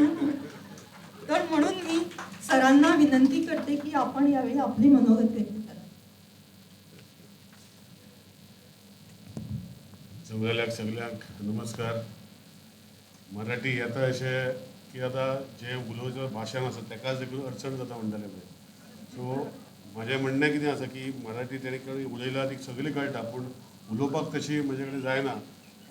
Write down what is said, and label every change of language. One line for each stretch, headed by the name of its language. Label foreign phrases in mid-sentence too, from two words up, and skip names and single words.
Marathi: तर म्हणून मी सरांना विनंती करते की आपण यावेळी आपली मनोगत व्यक्त करा.
Konkani: सगळ्यांक नमस्कार. मराठी आता अशें की आतां जे उलोवचें भाशण आसा तेकाच एक अडचण जाता म्हणटाले पळय. सो म्हजें म्हणणें कितें आसा की मराठी तेणे उलयला ती सगळी कळटा पूण उलोवपाक तशी म्हजे कडेन जायना.